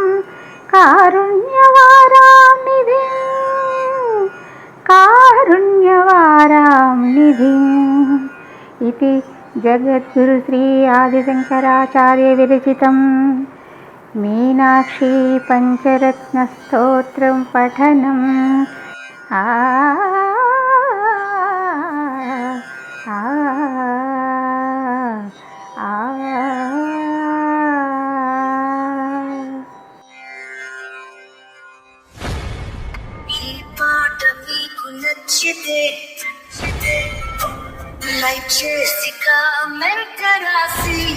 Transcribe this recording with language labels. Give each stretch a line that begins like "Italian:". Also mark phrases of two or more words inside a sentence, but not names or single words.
Sanskrit: कारुण्यवारां निधिं कारुण्यवारां निधिम् इति जगद्गुरुश्री आदिशङ्कराचार्य विरचितं मीनाक्षी पञ्चरत्नस्तोत्रं पठनम्
Telugu: ఈ పాట మీకు నచ్చితే లైక్ చేసి కామెంట్ రాసి